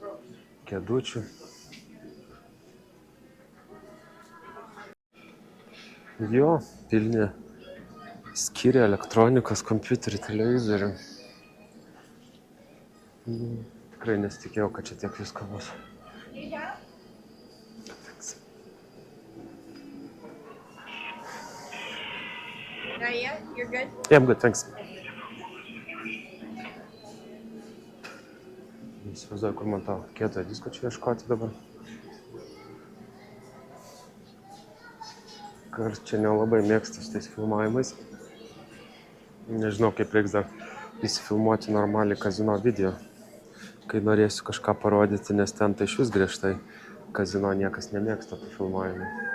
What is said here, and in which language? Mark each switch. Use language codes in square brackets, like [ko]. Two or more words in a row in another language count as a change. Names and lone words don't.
[lt] Kėdučių. Jo, pilni skyriai elektronikos, kompiuterių, televizorių. Tikrai nesitikėjau, kad čia tiek visko bus. [en] Not yet? You're good? Yeah, I'm good, thanks. [lt] Įsivaizduoju, kur man to kietojo disko čia ieškoti dabar. Ar čia nelabai mėgstu su tais filmavimais. Nežinau, kaip reiks dar įsifilmuoti normaliai kazino video, kai norėsiu kažką parodyti, nes ten tai išvis griežtai kazino niekas nemėgsta tų filmavimų.